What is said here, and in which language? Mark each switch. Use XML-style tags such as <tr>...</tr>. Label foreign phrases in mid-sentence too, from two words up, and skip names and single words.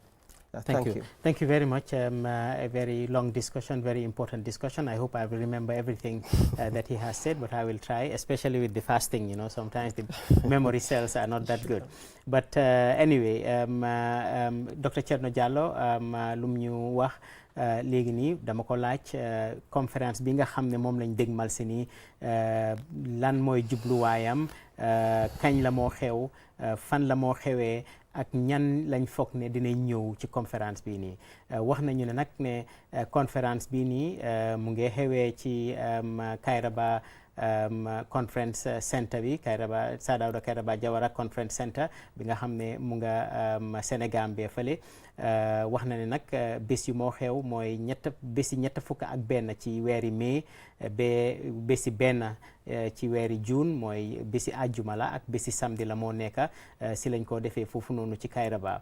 <en>Thank you. Thank you very much. A very long discussion, very important discussion. I hope I will remember everything that he has said, but I will try, especially with the fasting. You know, sometimes the memory cells are not that good. But anyway, Dr.</en> <wo>Thierno Jallow, lum ñu wax léegi nii dama ko laaj conférence bi nga xam ne moom lañ dégmal si nii lan mooy jubluwaayam, kañ la moo xew, fan la moo xewee, ak ñan lañ foog ne dinañ ñëw ci conférence bii nii. wax nañu ne nag ne conférence bii nii mu ngi xewee ci Kairaba conference center bi, Kairaba Sir Dawda Kairaba Jawara conference center bi nga xam ne mu nga Sénégal bee fële. wax na ne nag bés yu moo xew mooy bési ñett fukk ak benn ci weeri mai ba bési benn ci weeri juin, mooy bési àjjuma la ak bési samedi la moo nekk si lañ ko defee foofu noonu ci Kairaba.</wo>